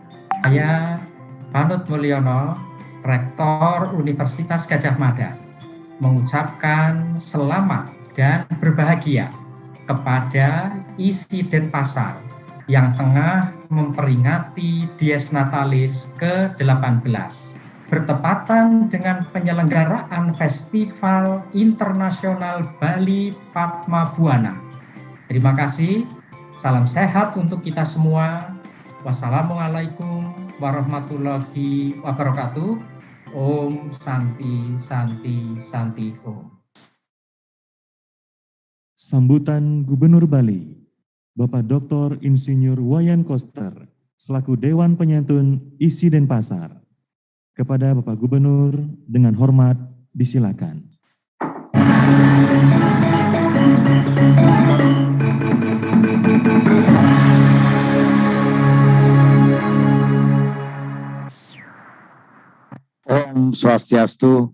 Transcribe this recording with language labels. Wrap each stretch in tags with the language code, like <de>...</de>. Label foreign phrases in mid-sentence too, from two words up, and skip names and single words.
<id>Saya Panut Mulyono, Rektor Universitas Gadjah Mada, mengucapkan selamat dan berbahagia kepada ISI Denpasar yang tengah memperingati Dies Natalis ke-18 bertepatan dengan penyelenggaraan Festival Internasional Bali Padma Buana. Terima kasih, salam sehat untuk kita semua.</id> <ar>والسلام عليكم ورحمة الله وبركاته.</ar> <sa>Om Santi Santi Santi Om.</sa> <id>Sambutan Gubernur Bali, Bapak Dr. Insinyur Wayan Koster, selaku Dewan Penyantun ISI Denpasar. Kepada Bapak Gubernur, dengan hormat disilakan.</id> <ban>Om Swastiastu.</ban>